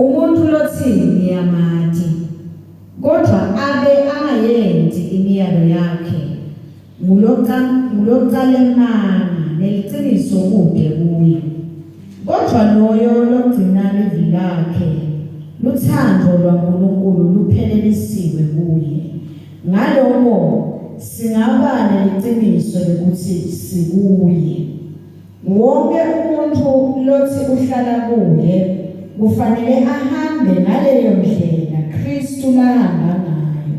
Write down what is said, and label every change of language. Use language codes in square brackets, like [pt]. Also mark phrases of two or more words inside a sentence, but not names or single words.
[ss] Umuntu lothini yamathi kodwa abe angayenzi imiyalo yakhe ngulocala emanga neliciniso kude kuye. Kodwa loyo logcina ivi lakhe luthando lwaNkulunkulu luphelelisiwe kuye. Ngalokho singaba neqiniso lokuthi sikuye. Wonke umuntu lothi uhlala kuye kufanele ahambe ngaleyo ndlela Kristu lahamba ngayo.